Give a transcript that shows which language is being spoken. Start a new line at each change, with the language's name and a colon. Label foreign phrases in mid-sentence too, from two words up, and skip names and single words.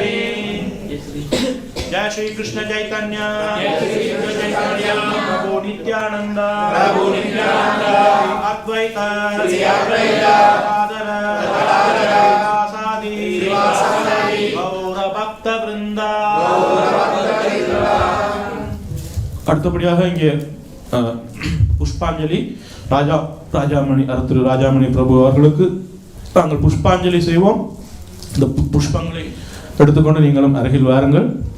Sanskrit: जय श्री कृष्ण चैतन्य प्रभु नित्यानंद अद्वैत गौर भक्त वृंद
Tamil: அடுத்தபடியாக இங்கே புஷ்பாஞ்சலி திரு ராஜாமணி பிரபு அவர்களுக்கு நாங்கள் புஷ்பாஞ்சலி செய்வோம். இந்த புஷ்பங்களை எடுத்துக்கொண்டு நீங்களும் அருகில் வாருங்கள்.